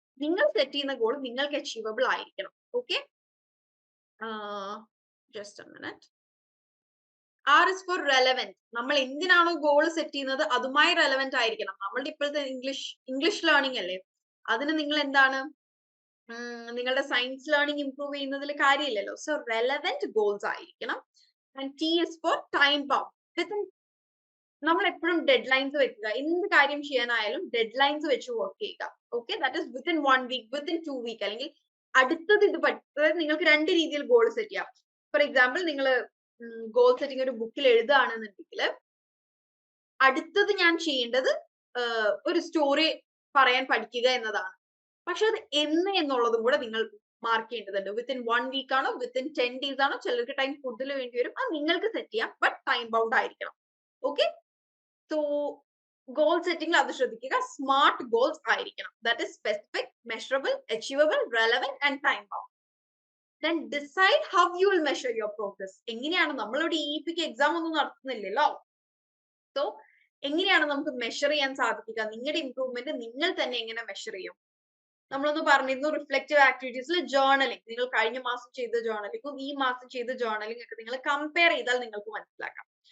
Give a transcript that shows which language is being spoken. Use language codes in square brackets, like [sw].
[ml] നിങ്ങൾ സെറ്റ് ചെയ്യുന്ന ഗോൾ നിങ്ങൾക്ക് അച്ചീവബിൾ ആയിരിക്കണം. Okay, just A minute. [en] R is for relevant. [ml] നമ്മൾ എന്തിനാണോ ഗോൾ സെറ്റ് ചെയ്യുന്നത് അതുമായി റെലവെന്റ് ആയിരിക്കണം. നമ്മളുടെ ഇപ്പോഴത്തെ ഇംഗ്ലീഷ് ലേണിംഗ് അല്ലേ, അതിന് നിങ്ങൾ എന്താണ്, നിങ്ങളുടെ സയൻസ് ലേണിംഗ് ഇംപ്രൂവ് ചെയ്യുന്നതിൽ കാര്യമില്ലല്ലോ. സോ റെലവെന്റ് ഗോൾസ് ആയിരിക്കണം. [en] And T is for time bound. Within [ml] നമ്മൾ എപ്പോഴും ഡെഡ് ലൈൻസ് വെക്കുക. എന്ത് കാര്യം ചെയ്യാനായാലും ഡെഡ് ലൈൻസ് വെച്ച് വർക്ക് ചെയ്യുക. Okay, that is within 1 week, within 2 week, അല്ലെങ്കിൽ അടുത്തത് ഇത് അതായത് നിങ്ങൾക്ക് 2 രീതിയിൽ ഗോൾ സെറ്റ് ചെയ്യാം. ഫോർ എക്സാമ്പിൾ, നിങ്ങൾ ഗോൾ സെറ്റിംഗ് ഒരു ബുക്കിൽ എഴുതുകയാണെന്നുണ്ടെങ്കിൽ അടുത്തത് ഞാൻ ചെയ്യേണ്ടത് ഒരു സ്റ്റോറി പറയാൻ പഠിക്കുക എന്നതാണ്. പക്ഷെ അത് എന്ന് എന്നുള്ളതും കൂടെ നിങ്ങൾ മാർക്ക് ചെയ്യേണ്ടതുണ്ട്. വിത്തിൻ 1 വീക്ക് ആണോ, വിത്തിൻ 10 ഡേയ്സ് ആണോ, ചിലർക്ക് ടൈം കൂടുതൽ വേണ്ടി വരും. അത് നിങ്ങൾക്ക് സെറ്റ് ചെയ്യാം, ബട്ട് ടൈം ബൗണ്ട് ആയിരിക്കണം. ഓക്കെ, സോ ഗോൾ സെറ്റിംഗിൽ അത് ശ്രദ്ധിക്കുക. സ്മാർട്ട് ഗോൾസ് ആയിരിക്കണം. [en] That is specific, measurable, achievable, relevant and time bound. Then decide how you will measure your progress. [ml] എങ്ങനെയാണ് നമ്മളിവിടെ ഇപിക്ക് എക്സാം ഒന്നും നടത്തുന്നില്ലല്ലോ. സോ എങ്ങനെയാണ് നമുക്ക് മെഷർ ചെയ്യാൻ സാധിക്കുക? നിങ്ങളുടെ ഇംപ്രൂവ്മെന്റ് നിങ്ങൾ തന്നെ എങ്ങനെ മെഷർ ചെയ്യും? നമ്മളൊന്ന് പറഞ്ഞിരുന്നു റിഫ്ലക്റ്റീവ് ആക്ടിവിറ്റീസിൽ ജേർണലിംഗ്. നിങ്ങൾ കഴിഞ്ഞ മാസം ചെയ്ത ജേർണലിംഗും ഈ മാസം ചെയ്ത ജേർണലിംഗ് ഒക്കെ നിങ്ങൾ കമ്പയർ ചെയ്താൽ നിങ്ങൾക്ക് മനസ്സിലാക്കാം.